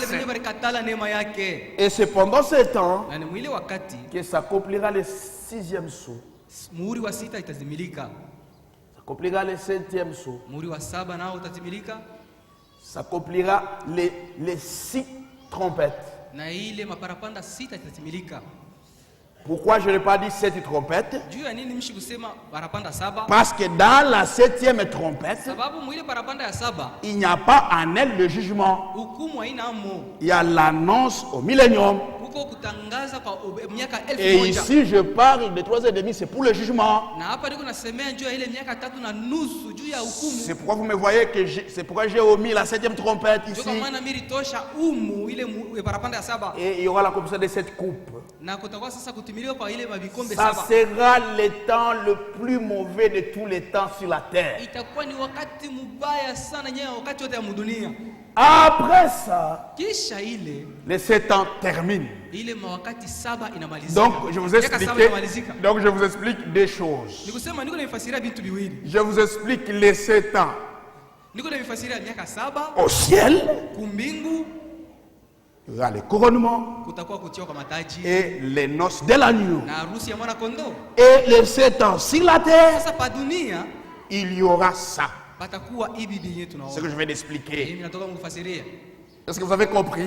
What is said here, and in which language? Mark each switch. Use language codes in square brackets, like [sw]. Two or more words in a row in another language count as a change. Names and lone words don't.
[fr] Et c'est pendant ce temps que s'accomplira le 6e sceau. S'accomplira le 7e sceau. s'accomplira les 6 trompettes. [sw] Na ile maparapanda sita itatimilika. [fr] Pourquoi je n'ai pas dit 7 trompettes? [sw] Juu ya nini mshi kusema parapanda saba? [fr] Parce que dans la 7e trompette, [sw] sababu mwile parapanda ya saba, [fr] il n'y a pas en elle le jugement. [sw] Hukumu haina amo. [fr] Il y a l'annonce au millénium. [sw] Huko kutangaza kwa miaka 1000. [fr] Et ici je parle de 3 ans et demi, c'est pour le jugement. [sw] Na hapa niko nasemea juu ya ile miaka 3 na nusu juu ya hukumu. [fr] C'est pourquoi vous me voyez que c'est pourquoi j'ai omis la 7e trompette ici. [sw] Kwa maana mimi tosha ile parapanda ya saba. [fr] Et il y aura la composition de cette coupe. [sw] Na kutakuwa sasa kutimiliwa kwa ile mavikombe saba. [fr] Ça sera le temps le plus mauvais de tous les temps sur la terre. [sw] Itakuwa ni wakati mbaya sana nyewe wakati wote ya dunia. [fr] Après ça, [sw] kisha ile [fr] les 7 ans terminent. [sw] Ile mawakati saba inamalizika. [fr] Donc je vous explique des choses. [sw] Nikusema niko nifasiria vitu viwili. [fr] Je vous explique les 7 ans. [sw] Niko nifasiria miaka 7 [fr] au ciel. [sw] Kumbingu. [fr] Il y a les couronnements et les noces de l'agneau. Et les 7 ans sur la terre, il y aura ça. Ce que je vais l'expliquer. Est-ce que vous avez compris?